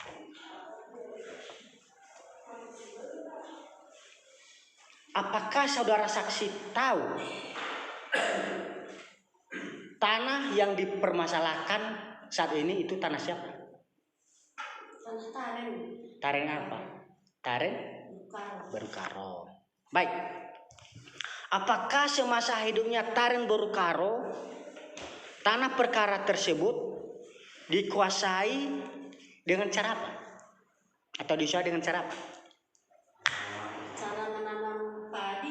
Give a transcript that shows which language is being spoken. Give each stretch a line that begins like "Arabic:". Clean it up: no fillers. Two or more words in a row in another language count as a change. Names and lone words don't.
Indonesian: Apakah saudara saksi tahu tanah yang dipermasalahkan saat ini itu tanah siapa? Tanah Taren. Taren apa? Taren Berukaro. Baik. Apakah semasa hidupnya Taren Berukaro tanah perkara tersebut dikuasai dengan cara apa? Atau dikuasai dengan cara apa? Cara menanam padi.